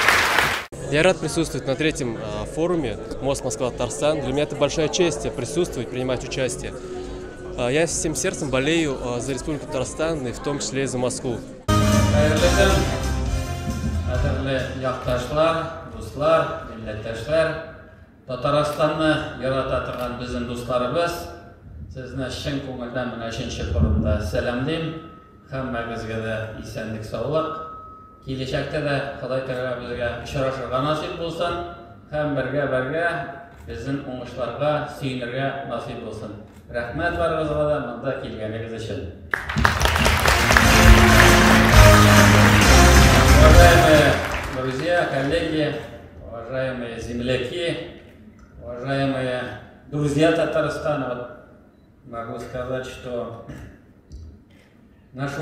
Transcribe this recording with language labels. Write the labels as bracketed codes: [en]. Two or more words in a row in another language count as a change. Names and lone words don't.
[ru] Я рад присутствовать на третьем форуме «Мост Москва-Татарстан». Для меня это большая честь присутствовать, принимать участие. Я всем сердцем болею за Республику Татарстан и в том числе и за Москву. [tt] Татарстанны ярата торган безнең дусларыбыз, сезне чын күңелдән менә 3нче форумда сәламлыйм. Һәммәгезгә дә исәнлек, саулык. Киләчәктә дә Ходай Тәгалә безгә очрашырга насыйп булсын, һәм бергә безнең уңышларга сөенергә насыйп булсын. Рәхмәт барыгызга да монда килгәнегез өчен. [ru] Уважаемые друзья, коллеги, уважаемые земляки, уважаемые друзья Татарстана, могу сказать, что наши